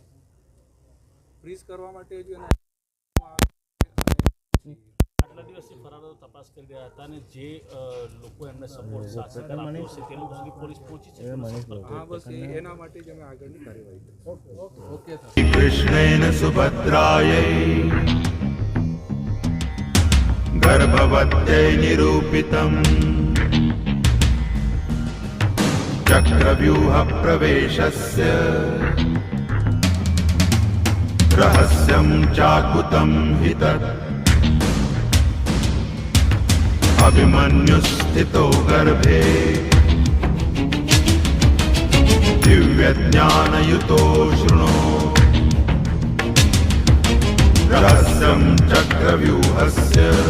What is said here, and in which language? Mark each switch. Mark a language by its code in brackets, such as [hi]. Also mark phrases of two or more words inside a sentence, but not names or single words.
[gu] ફ્રીઝ કરવા માટે હજુ એના આટલા દિવસથી ફરારો તપાસ કરી રહ્યા હતા અને જે લોકો એમને સપોર્ટ સાથ સહકાર આપ્યો છે તે લોકો સુધી પોલીસ પહોંચી છે. હા બસ એના માટે જ અમે આગળની કાર્યવાહી કરીશું. [sa] कृष्णेन सुभद्रायै गर्भवत्यै निरूपितम् चक्रव्यूहप्रवेशस्य रहस्यं चाकुतं हि तत् अभिमन्युस्थितो गर्भे दिव्यज्ञानयुतो शृणु रहस्यं चक्रव्यूहस्य